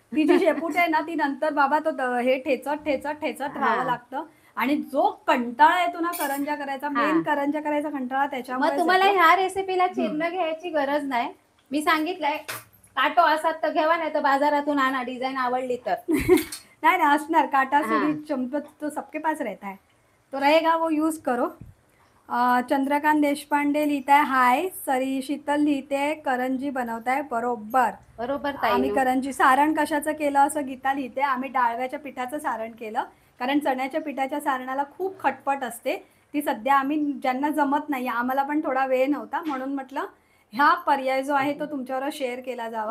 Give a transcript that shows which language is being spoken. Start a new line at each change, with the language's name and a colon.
Marathi: ती जी शेपूट आहे ना ती नंतर बाबा तो हे ठेचत राहावं लागतं. आणि जो कंटाळा येतो ना करंजा करायचा, मेन करंजा करायचा कंटाळा त्याच्यामुळे मग तुम्हाला ह्या रेसिपीला चिरणं घ्यायची गरज नाही. मी सांगितलंय काटो असात तर घ्यावा, नाही तर बाजारातून आणा, डिझाईन आवडली तर.
Hindi: नहीं असणार काटा सुरी चमच तो सबके पास रहता है, तो रहेगा वो यूज करो.
Marathi: चंद्रकांत देशपांडे लिहित आहे हाय. सरी शीतल लिहिते करंजी बनवताय. बरोबर आम्ही करंजी. सारण कशाचं केलं असं गीता लिहिते. आम्ही डाळव्याच्या पिठाचं सारण केलं, कारण चण्याच्या पिठाच्या सारणाला खूप खटपट असते. ती सध्या आम्ही ज्यांना जमत नाही, आम्हाला पण थोडा वेळ नव्हता म्हणून म्हटलं ह्या पर्याय जो आहे तो तुमच्यावर शेअर केला जावा.